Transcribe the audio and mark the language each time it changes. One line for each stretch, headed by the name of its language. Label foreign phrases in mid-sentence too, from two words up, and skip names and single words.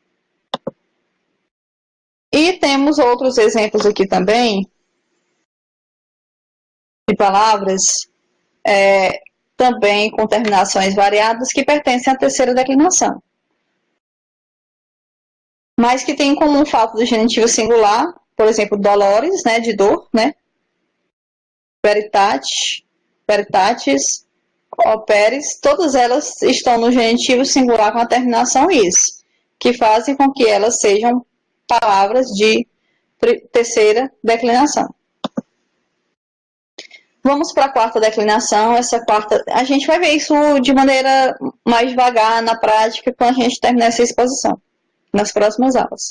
Portuguese: E temos outros exemplos aqui também, de palavras, também com terminações variadas, que pertencem à terceira declinação. Mas que tem em comum o fato do genitivo singular, por exemplo, dolores, né, de dor, né?
Latin: Veritate, veritatis, operes,
Portuguese: todas elas estão no genitivo singular com a terminação is, que fazem com que elas sejam palavras de terceira declinação. Vamos para a quarta declinação. Essa quarta, a gente vai ver isso de maneira mais devagar na prática quando a gente terminar essa exposição, nas próximas aulas.